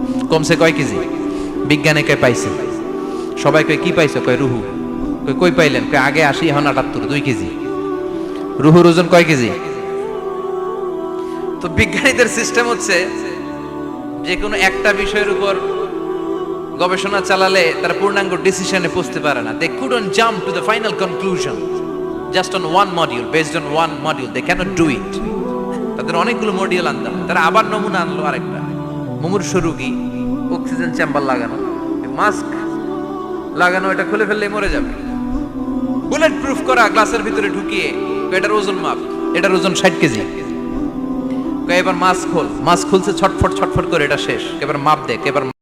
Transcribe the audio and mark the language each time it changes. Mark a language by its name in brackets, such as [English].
[Bangla] কমছে কয় কেজি? বিজ্ঞানে কয় পাইছে, সবাই কয় কি পাইছে? কয় রুহু। কই পাইলেন? কয় আগে 80, এখন 78, 2 কেজি। রুহুর ওজন কয় কেজি? তো বিজ্ঞানীদের সিস্টেম হচ্ছে যে কোনো একটা বিষয়ের উপর গবেষণা চালালে তারা পূর্ণাঙ্গ ডিসিশনে পৌঁছতে পারে না। [English] They couldn't jump to the final conclusion just on one module, based on one module. They cannot do it. [Bangla] তাদের অনেকগুলো মডিউল আনতাম। তারা আবার নমুনা আনলো আরেকটা। মুমূর্ষ রোগী, অক্সিজেন চেম্বার লাগানো, মাস্ক লাগানো, এটা খুলে ফেললে মরে যাবে। বুলেট প্রুফ করা গ্লাসের ভিতরে ঢুকিয়ে এটার ওজন মাপ, এটার ওজন 60 কেজি। এবার মাছ খোল, মাছ খুলছে ছটফট ছটফট করে, এটা শেষ, এবার মাপ দেখ, এবার